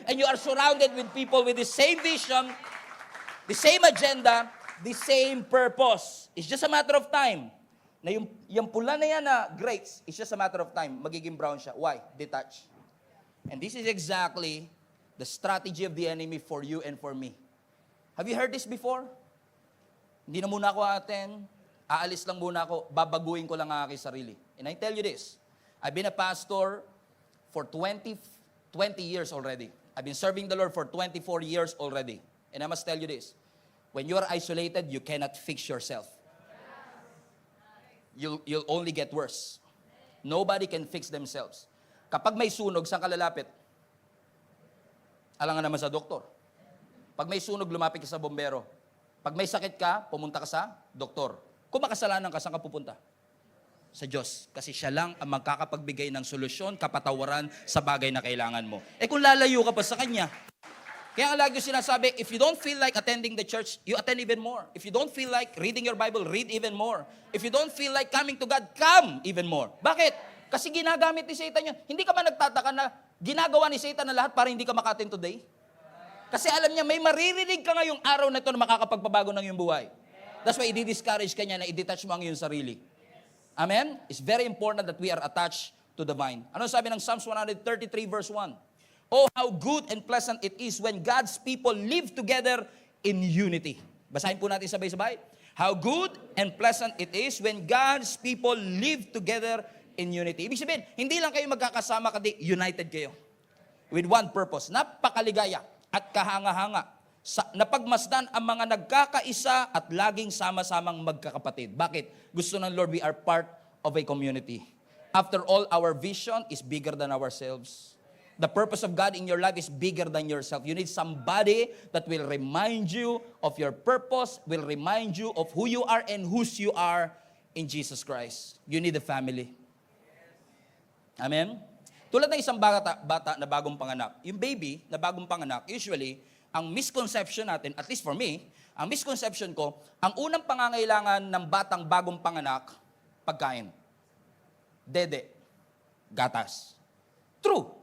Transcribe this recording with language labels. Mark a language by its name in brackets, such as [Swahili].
[English] And you are surrounded with people with the same vision, the same agenda, the same purpose. It's just a matter of time. [Filipino] Na yung pula na yan na [English] grapes, it's just a matter of time. [Filipino] Magiging brown siya. [English] Why? Detach. And this is exactly the strategy of the enemy for you and for me. Have you heard this before? [Filipino] Hindi na muna ako attend, aalis lang muna ako, babaguhin ko lang ang aking sarili. [English] And I tell you this, I've been a pastor for 20 years already. I've been serving the Lord for 24 years already. And I must tell you this, when you are isolated, you cannot fix yourself. You'll only get worse. Nobody can fix themselves. [Filipino] Kapag may sunog, saan ka lalapit? Alangan naman sa doktor. Pag may sunog, lumapit ka sa bombero. Pag may sakit ka, pumunta ka sa doktor. Kung makasalanan ka, saan ka pupunta? Sa Diyos. Kasi siya lang ang magkakapagbigay ng solusyon, kapatawaran sa bagay na kailangan mo. Eh kung lalayo ka pa sa Kanya, kaya ang lagi ko sinasabi, [English] if you don't feel like attending the church, you attend even more. If you don't feel like reading your Bible, read even more. If you don't feel like coming to God, come even more. [Filipino] Bakit? Kasi ginagamit ni Satan yun. Hindi ka ba nagtataka na ginagawa ni Satan na lahat para hindi ka maka-attend today? Kasi alam niya, may maririnig ka ngayong araw na ito na makakapagpabago ng iyong buhay. [English] That's why [Filipino] i-discourage ka niya na i-detach mo ang iyong sarili. Amen? [English] It's very important that we are attached to the vine. [Filipino] Ano sabi ng [English] Psalms 133 verse 1? Oh, how good and pleasant it is when God's people live together in unity. [Filipino] Basahin po natin sabay-sabay. [English] How good and pleasant it is when God's people live together in unity. [Filipino] Ibig sabihin, hindi lang kayo magkakasama, kundi united kayo. [English] With one purpose. [Filipino] Napakaligaya at kahanga-hanga. Napagmasdan ang mga nagkakaisa at laging sama-samang magkakapatid. Bakit? Gusto ng Lord, [English] we are part of a community. After all, our vision is bigger than ourselves. The purpose of God in your life is bigger than yourself. You need somebody that will remind you of your purpose, will remind you of who you are and whose you are in Jesus Christ. You need a family. Amen? [Filipino] Tulad ng isang bata na bagong panganak. Yung baby na bagong panganak, usually, ang misconception natin, [English] at least for me, [Filipino] ang misconception ko, ang unang pangangailangan ng batang bagong panganak, pagkain. Dede. Gatas. True.